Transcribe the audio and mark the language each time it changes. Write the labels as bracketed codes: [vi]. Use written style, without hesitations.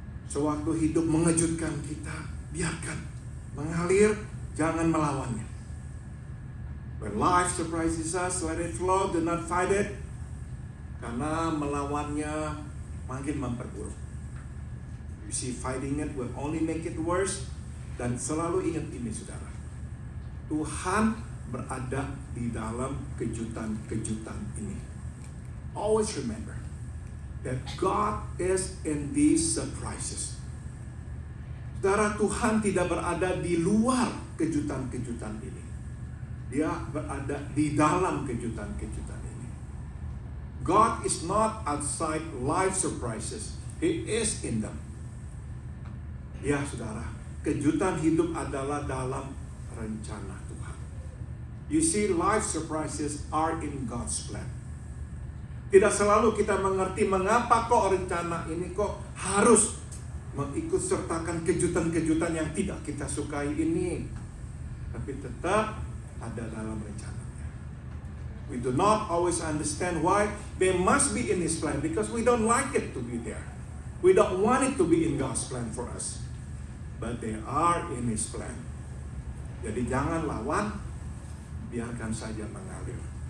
[id] Sewaktu hidup mengejutkan kita, biarkan. Mengalir, jangan melawannya. [en] When life surprises us, let it flow, do not fight it. [id] Karena melawannya makin memperburuk. [en] You see, fighting it will only make it worse. [id] Dan selalu ingat ini, saudara. Tuhan berada di dalam kejutan-kejutan ini. [en] Always remember that God is in these surprises. [id] Saudara, Tuhan tidak berada di luar kejutan-kejutan ini. Dia berada di dalam kejutan-kejutan ini. [en] God is not outside life surprises. He is in them. [id] Ya, saudara, kejutan hidup adalah dalam rencana Tuhan. [en] You see, life surprises are in God's plan. [id] Tidak selalu kita mengerti mengapa kok rencana ini kok harus mengikut sertakan kejutan-kejutan yang tidak kita sukai ini. Tapi tetap ada dalam rencananya. [en] We do not always understand why they must be in His plan, because we don't like it to be there. We don't want it to be in God's plan for us. But they are in His plan. [id] Jadi jangan lawan, biarkan saja mengalir.